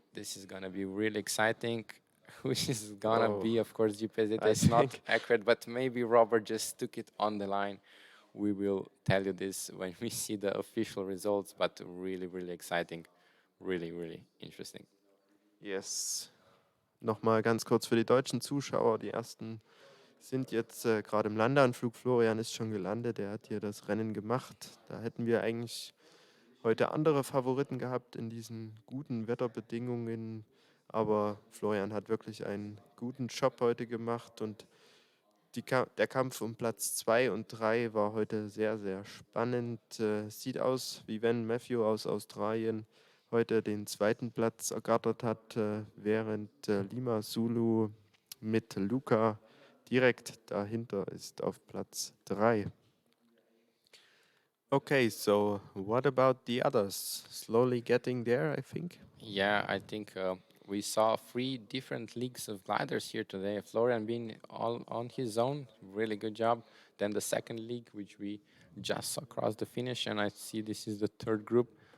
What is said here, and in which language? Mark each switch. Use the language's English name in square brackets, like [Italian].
[English] This is going to be really exciting. Who is going to be, of course, GPS data is not accurate, but maybe Robert just took it on the line. We will tell you this when we see the official results, but really, really exciting. Really, really interesting. Yes. [German] Nochmal ganz kurz für die deutschen Zuschauer. Die ersten sind jetzt gerade im Landeanflug. Florian ist schon gelandet. Er hat hier das Rennen gemacht. Da hätten wir eigentlich heute andere Favoriten gehabt in diesen guten Wetterbedingungen. Aber Florian hat wirklich einen guten Job heute gemacht. Und der Kampf um Platz 2 und 3 war heute sehr, sehr spannend. Sieht aus, wie wenn Matthew aus Australien heute den zweiten Platz ergattert hat, während Lima Zulu mit Luca direkt dahinter ist auf Platz 3. [English] Okay, so what about the others? Slowly getting there, I think? Yeah, I think we saw 3 different leagues of gliders here today. Florian being all on his own, really good job. Then the second league, which we just saw across the finish, and I see this is the third group.